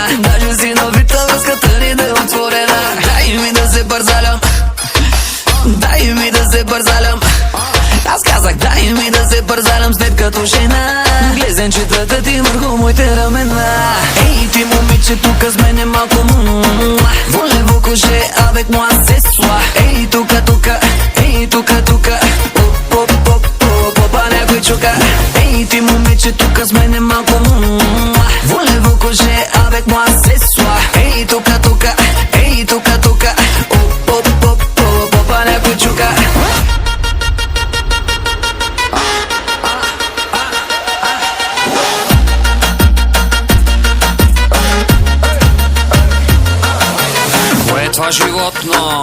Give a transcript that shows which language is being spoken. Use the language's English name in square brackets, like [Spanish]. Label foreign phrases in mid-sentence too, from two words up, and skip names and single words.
[Bulgarian] Даже си навита връзката ни да е отворена. Дай ми да се бързалям, дай ми да се бързалям. Аз казах, дай ми да се бързалям след като жена. Глезенчетата ти върху моите ramена. Ей, ти момиче, тука с мене малко. [French] Voulez-vous coucher avec moi ce soir? [Bulgarian] Ей, тука, тука, ей, тука, тука. Попа някой чука. Ей, ти момиче, тука с мене малко. [French] Voulez-vous coucher avec moi ce soir? [Bulgarian] Ей, тука, тука, ей, тука, тука. Попа някой чука. Какво е това животно?